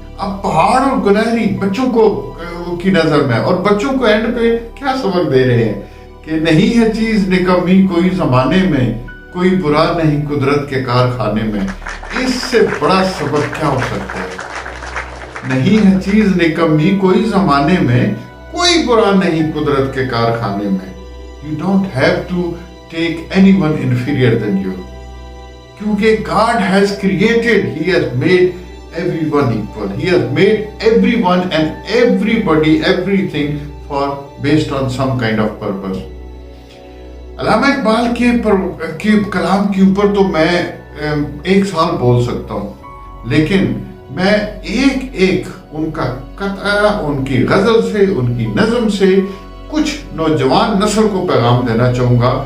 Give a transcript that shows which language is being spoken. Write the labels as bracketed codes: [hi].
[ur] اب پہاڑ اور گلہری بچوں کو کی نظر میں، اور بچوں کو اینڈ پہ کیا سبق دے رہے ہیں کہ نہیں ہے چیز نکمی کوئی زمانے میں، کوئی برا نہیں قدرت کے کارخانے میں. اس سے بڑا سبق کیا ہو سکتا ہے؟ نہیں ہے چیز نکمی کوئی زمانے میں، کوئی برا نہیں قدرت کے کارخانے میں. [en] You don't have to take anyone inferior than you. کیونکہ God has created, He has made everyone equal. He has made everyone and everybody, everything based on some kind of purpose. [ur] علامہ اقبال کے کلام کے اوپر تو میں 1 سال بول سکتا ہوں، لیکن میں ایک ان کا قطعہ، ان کی غزل سے، ان کی نظم سے کچھ نوجوان نسل کو پیغام دینا چاہوں گا.